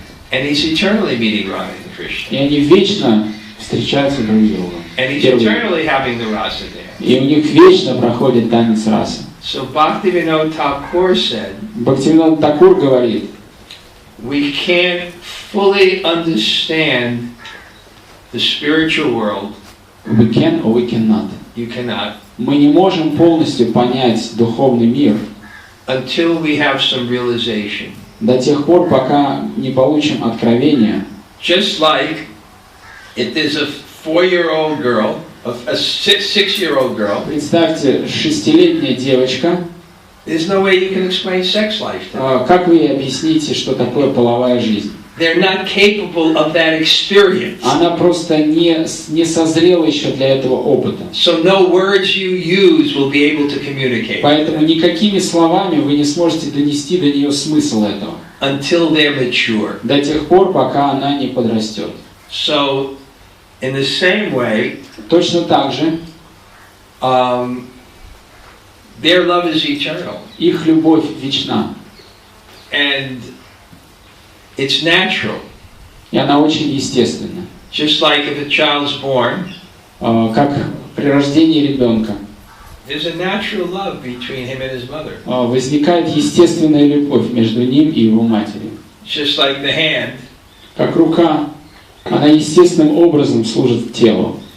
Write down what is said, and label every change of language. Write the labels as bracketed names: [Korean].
[English] and he's eternally meeting Radha and Krishna. [Russian] и они вечно встречаются друг с другом. [English] And he's [Russian] Первый. [English] eternally having the rasa there. [Russian] И у них вечно проходит танец расы. [English] So Bhaktivinoda Thakur said, [Russian] Бхактивинода Такур говорит, [English] we can't fully understand the spiritual world. we can or we cannot. You cannot. [Russian] Мы не можем полностью понять духовный мир [English] Until we have some realization. [Russian] до тех пор, пока не получим откровения. [English] Just like if there's a 4-year-old girl, a 6-year-old girl, [Russian] Представьте, 6-летняя девочка, [English] there's no way you can explain sex life to her. [Russian] как вы ей объясните, что такое половая жизнь? [English] They're not capable of that experience. [Russian] Она просто не созрела еще для этого опыта. [English] So no words you use will be able to communicate. [Russian] Поэтому никакими словами вы не сможете донести до нее смысл этого. [English] Until they're mature. [Russian] До тех пор, пока она не подрастет. [English] So, in the same way, [Russian] Точно так же, [English] their love is eternal. [Russian] их любовь вечна. [English] And it's natural. [Russian] И она очень естественна. [English] Just like if a child's born, [Russian] Как при рождении ребенка [English] there's a natural love between him and his mother. [Russian] возникает естественная любовь между ним и его матерью. [English] Just like the hand, [Russian] Как рука, она естественным образом служит телу.